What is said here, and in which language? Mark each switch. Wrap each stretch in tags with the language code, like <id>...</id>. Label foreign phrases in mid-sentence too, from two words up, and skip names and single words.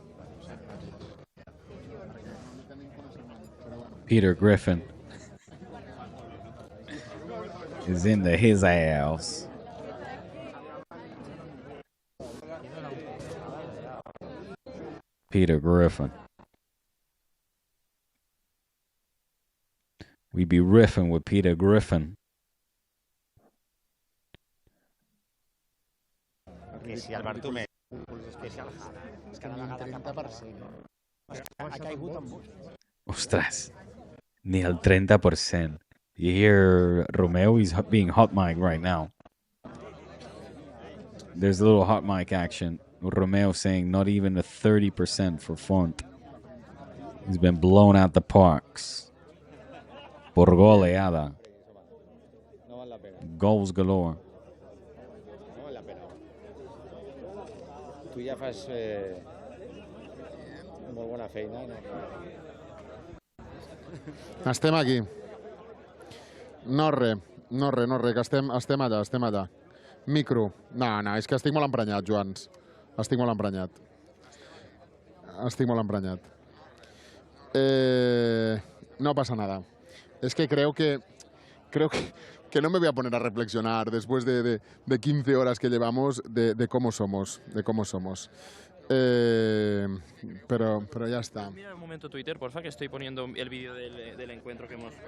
<en>Peter Griffin, is in his house. Peter Griffin. We be riffing with Peter Griffin.</en> <ca>Que si el Bartomeu és que si el és cada vegada que parla ha caigut en molts.</ca> <es>Ostras, ni el 30%.</es> <en>You hear Romeo, he's being hot mic right now. There's a little hot mic action. Romeo saying not even a 30% for Font. He's been blown out the parks.</en> <es>Por goleada.</es> <en>Goals galore.</en> <ca>No val la pena. Tu ja fas molt bona feina. Estem aquí. No res, que estem allà. Micro. No, és que estic molt emprenyat, Joans. Estic molt emprenyat.</ca> <es>No pasa nada. Es que creo que no me voy a poner a reflexionar después de 15 horas que llevamos de cómo somos. Pero ya está. Mira un momento Twitter, porfa, que estoy poniendo el vídeo del encuentro que hemos...</es>